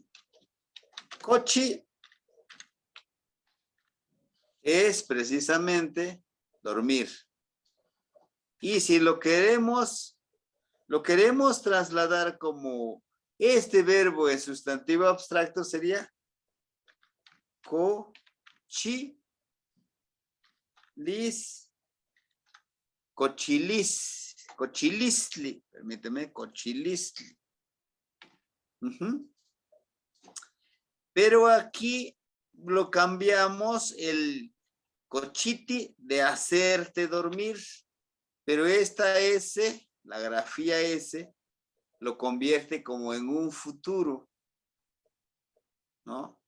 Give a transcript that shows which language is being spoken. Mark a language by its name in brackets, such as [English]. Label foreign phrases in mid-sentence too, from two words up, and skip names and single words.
[Spanish] Cochi es precisamente dormir. Y si lo queremos trasladar como este verbo en sustantivo abstracto sería cochilis, cochilis. [Nahuatl languages] cochilistli, permíteme, cochilistli. [Spanish] Ujú. Pero aquí lo cambiamos el cochiti de hacerte dormir, pero esta S, la grafía S, lo convierte como en un futuro, ¿no?